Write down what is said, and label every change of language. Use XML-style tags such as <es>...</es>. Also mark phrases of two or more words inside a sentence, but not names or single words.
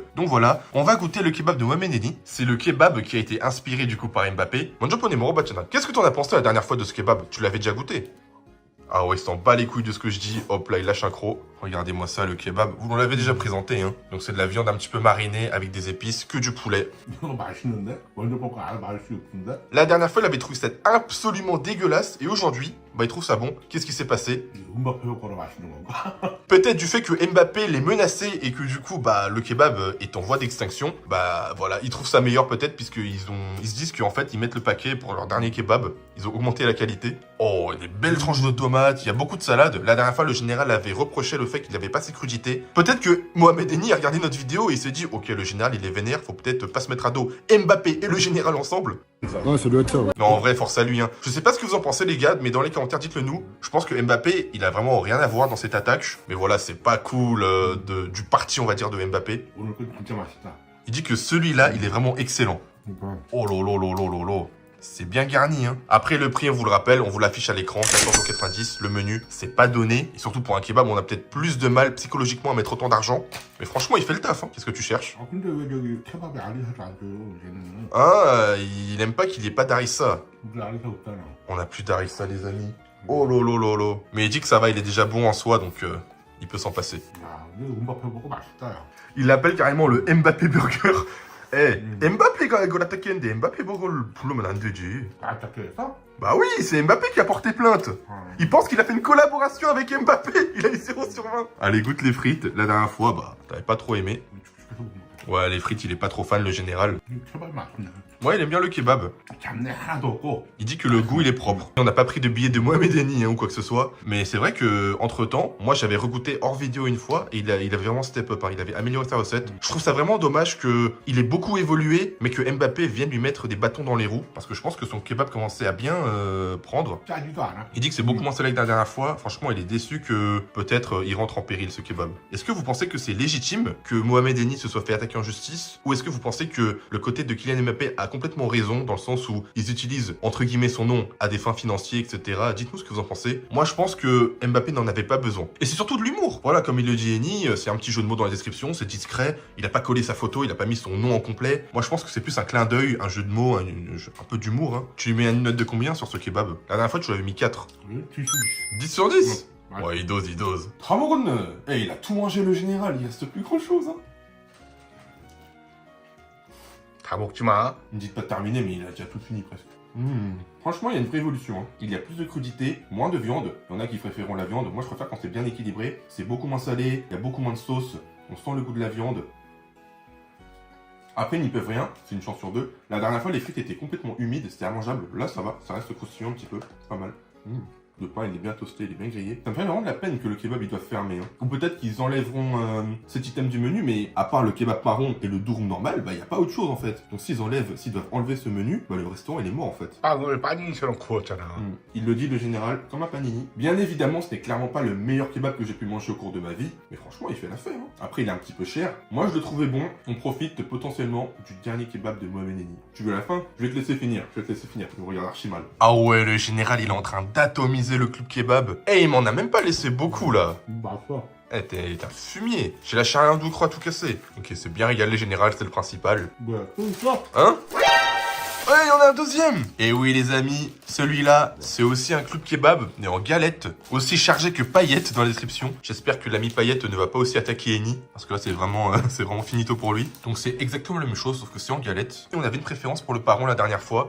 <fr>Donc voilà, on va goûter le kebab de Mohamed Eni. C'est le kebab qui a été inspiré du coup par Mbappé. Qu'est-ce que t'en as pensé la dernière fois de ce kebab? Tu l'avais déjà goûté? Ah ouais, il s'en bat les couilles de ce que je dis. Hop là, il lâche un croc. Regardez-moi ça, le kebab. Vous l'avez déjà présenté, hein. Donc c'est de la viande un petit peu marinée avec des épices, que du poulet.</fr> <ko>이거 맛있는데? 먼저 먹고 알 맛이 없는데?</ko> <fr>La dernière fois, il avait trouvé ça absolument dégueulasse. Et aujourd'hui, bah il trouve ça bon. Qu'est-ce qui s'est passé?</fr> <ko>음바페 효과로 맛있는 건가?</ko> <fr>Peut-être du fait que Mbappé les menaçait et que du coup, bah le kebab est en voie d'extinction. Bah voilà, ils trouvent ça meilleur peut-être puisqu'ils se disent qu'en fait, ils mettent le paquet pour leur dernier kebab. Ils ont augmenté la qualité. Oh, des belles tranches de tomates, il y a beaucoup de salade. La dernière fois, le général avait reproché le fait qu'il n'avait pas ses crudités. Peut-être que Mohamed Eni a regardé notre vidéo et il s'est dit, ok, le général, il est vénère, faut peut-être pas se mettre à dos Mbappé et le général ensemble. Ouais, ça doit être ça, ouais. Non, en vrai, force à lui. Hein. Je sais pas ce que vous en pensez, les gars, mais dans les commentaires, dites-le nous. Je pense que Mbappé, il a vraiment rien à voir dans cette attaque. Mais voilà, c'est pas cool du parti, on va dire, de Mbappé.</fr> <ko>오늘 거 진짜 맛있다.</ko> <fr>Il dit que celui-là, il est vraiment excellent.</fr> <ko>그러니까</ko> <fr>Oh lolo lolo lolo. C'est bien garni, hein. Après, le prix, on vous le rappelle, on vous l'affiche à l'écran, 14,90 €. Le menu, c'est pas donné. Et surtout pour un kebab, on a peut-être plus de mal psychologiquement à mettre autant d'argent. Mais franchement, il fait le taf, hein. Qu'est-ce que tu cherches?</fr> <ko>아 근데 왜 저기 케밥에 아리사를 안 줘요? 얘는</ko> <fr>Ah, il aime pas qu'il y ait pas d'harissa.</fr> <ko>우리 아리사 없잖아.</ko> <fr>On a plus d'harissa, les amis. Oh lolo lolo. Mais il dit que ça va, il est déjà bon en soi, donc il peut s'en passer.</fr> <ko>야, 이거 음밥해 먹고 맛있다 야.</ko> <fr>Il l'appelle carrément le Mbappé Burger. Eh,</fr> <ko>Mbappé가 이걸 attaquer Mbappé Burger 부르면 안 되지. 아, 작게했어?</ko> <fr>Bah oui, c'est Mbappé qui a porté plainte. Il pense qu'il a fait une collaboration avec Mbappé. Il a eu 0 sur 20. Allez, goûte les frites. La dernière fois, bah, t'avais pas trop aimé. Ouais, les frites, il est pas trop fan, le général.</fr> <ko>케밥 맛있네.</ko> <fr>Moi, il aime bien le kebab.</fr> <ko>잡내 하나도 없고.</ko> <fr>Il dit que le goût, il est propre. On n'a pas pris de billet de Mohamed Eni hein, ou quoi que ce soit. Mais c'est vrai que entre temps, moi, j'avais regoûté hors vidéo une fois et il avait vraiment step up. Hein. Il avait amélioré sa recette. Je trouve ça vraiment dommage qu'il ait beaucoup évolué, mais que Mbappé vienne lui mettre des bâtons dans les roues. Parce que je pense que son kebab commençait à bien prendre.</fr> <ko>짜지도 않아.</ko> <fr>Il dit que c'est beaucoup moins salé que la dernière fois. Franchement, il est déçu que peut-être il rentre en péril ce kebab. Est-ce que vous pensez que c'est légitime que Mohamed Eni se soit fait attaquer en justice? Ou est-ce que vous pensez que le côté de Kylian Mbappé a complètement raison dans le sens où ils utilisent entre guillemets son nom à des fins financières, etc. Dites-nous ce que vous en pensez. Moi, je pense que Mbappé n'en avait pas besoin. Et c'est surtout de l'humour. Voilà, comme il le dit Eni, c'est un petit jeu de mots dans la description, c'est discret. Il a pas collé sa photo, il a pas mis son nom en complet. Moi, je pense que c'est plus un clin d'œil, un jeu de mots, un peu d'humour. Hein. Tu lui mets une note de combien sur ce kebab? La dernière fois, tu l'avais mis 4. 10 sur 10? Ouais, il dose, il dose.</fr> <ko>다 먹었네.</ko> <fr>Eh, il a tout mangé le général, il reste plus grand chose. Hein.</fr> <ko>다 먹지 마.</ko> <fr>Il me dit pas de terminer, mais il a déjà tout fini presque. Franchement, il y a une vraie évolution. Hein. Il y a plus de crudité, moins de viande. Il y en a qui préféreront la viande. Moi, je préfère quand c'est bien équilibré. C'est beaucoup moins salé, il y a beaucoup moins de sauce. On sent le goût de la viande. Après, ils n'y peuvent rien, c'est une chance sur deux. La dernière fois, les frites étaient complètement humides, c'était immangeable. Là, ça va, ça reste croustillant un petit peu, c'est pas mal. Le pain, il est bien toasté, il est bien grillé. Ça me fait vraiment de la peine que le kebab, il doit fermer. Hein. Ou peut-être qu'ils enlèveront cet item du menu, mais à part le kebab marron et le durum normal, bah, il n'y a pas autre chose en fait. Donc s'ils doivent enlever ce menu, bah, le restaurant, il est mort en fait.</fr> <ko>빵을 빠니처럼 구웠잖아.</ko> <fr>Il le dit, le général, comme un panini. Bien évidemment, ce n'est clairement pas le meilleur kebab que j'ai pu manger au cours de ma vie, mais franchement, il fait l'affaire. Hein. Après, il est un petit peu cher. Moi, je le trouvais bon. On profite potentiellement du dernier kebab de Mohamed Eni. Tu veux la fin? Je vais te laisser finir. Tu me regardes archi mal. Ah ouais, le général, il est en train d'atomiser le club kebab. Eh, il m'en a même pas laissé beaucoup, là.</fr> <ko>맛있어.</ko> <fr>Eh, t'es un fumier. J'ai lâché un doux croix tout cassé. Ok, c'est bien régalé, général, c'est le principal.</fr> <ko>뭐야? 또 있어?</ko> <fr>Hein? Ouais, il y en a un deuxième. Et oui, les amis, celui-là, c'est aussi un club kebab, mais en galette. Aussi chargé que paillettes dans la description. J'espère que l'ami paillette ne va pas aussi attaquer Eni, parce que là, c'est vraiment finito pour lui. Donc c'est exactement la même chose, sauf que c'est en galette. Et on avait une préférence pour le paron la dernière fois.</fr>